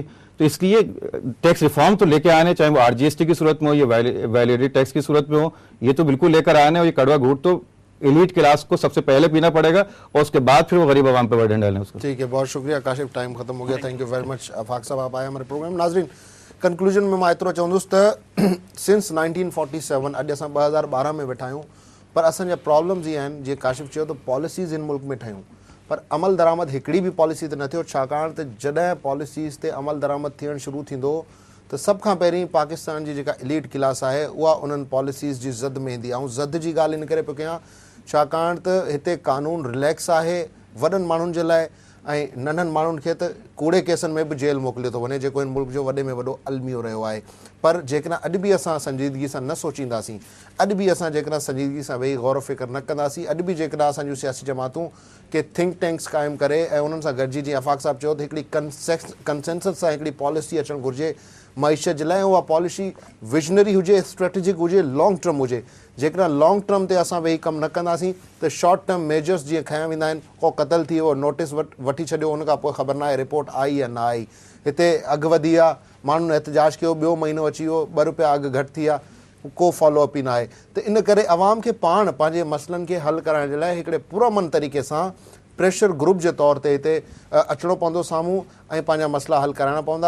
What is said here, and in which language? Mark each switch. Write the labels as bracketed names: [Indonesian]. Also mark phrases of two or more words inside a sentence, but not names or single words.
[Urdu] تو اس لیے [English] tax reform [Urdu] تو لے کے آنے، چاہے وہ RGST کی صورت میں ہو یا [English] validity tax [Urdu] کی صورت میں ہو، یہ تو بالکل لے کر آنے. اور یہ کڑوا گھوٹ تو [English] elite class [Urdu] کو سب سے پہلے پینا پڑے گا اور اس کے بعد پھر وہ غریب عوام پہ برڈن ڈالیں اس کو. ٹھیک ہے، بہت شکریہ کاشف، ٹائم ختم ہو گیا. [English] thank you very much [Urdu] آفاق صاحب، آپ آئے ہمارے پروگرام. ناظرین کنکلوژن میں [Sindhi] मां एतिरो चवंदुसि त सिंस 1947 अॼु असां 2012 में वेठा आहियूं, पर असांजा प्रॉब्लम्स इहे आहिनि जीअं काशिफ चयो त पॉलिसीज़ इन मुल्क में ठहियूं पर अमल दरामद हिकिड़ी बि पॉलिसी ते न थियो, छाकाणि त जॾहिं पॉलिसीज़ ते अमल दरामद थियणु शुरू थींदो त सभ खां पहिरीं पाकिस्तान जी जेका [English] elite class [Sindhi] आहे उहा उन्हनि पॉलिसीज़ जी ज़द में ईंदी आहे। ऐं ज़द जी ॻाल्हि इन करे पियो कयां छाकाणि त हिते कानून रिलैक्स आहे वॾनि माण्हुनि जे लाइ ऐं नंढनि माण्हुनि खे त कूड़े केसनि में बि जेल मोकिलियो थो वञे, जेको हिन मुल्क जो वॾे में वॾो अलमियो रहियो आहे। पर जेकॾहिं अॼु बि असां संजीदगी सां न सोचींदासीं, अॼु बि असां जेकॾहिं संजीदगी सां वेही गौर फ़िक्र न कंदासीं, अॼु बि जेकॾहिं असांजूं सियासी जमातूं के [English] think tanks [Sindhi] क़ाइमु करे ऐं उन्हनि सां गॾिजी जीअं आफ़ाक़ साहिबु चयो त हिकिड़ी कंसेंसस सां हिकिड़ी पॉलिसी अचणु घुरिजे मईशत जे लाइ, उहा पॉलिसी विजनरी हुजे, स्ट्रेटेजिक हुजे, [English] long term [Sindhi] हुजे। जेकॾहिं [English] long term [Sindhi] ते असां वेही कमु न कंदासीं त [English] short term measures [Sindhi] जीअं खयां वेंदा आहिनि, को क़तल थी वियो, नोटिस वठी छॾियो, हुन खां पोइ ख़बर न आहे रिपोर्ट आई या न आई, हिते अघु वधी आहे, माण्हुनि एहतजाज कयो, ॿियो महीनो अची वियो, ₹2 अघु घटि थी आहे, को फॉलोअप ई न आहे। त इन करे अवाम खे पाण पंहिंजे मसइलनि खे हल करण जे लाइ हिकिड़े पुरअमन तरीक़े सां [English] pressure group [Sindhi] जे तौर ते हिते अचिणो पवंदो साम्हूं ऐं पंहिंजा मसइला हल कराइणा पवंदा।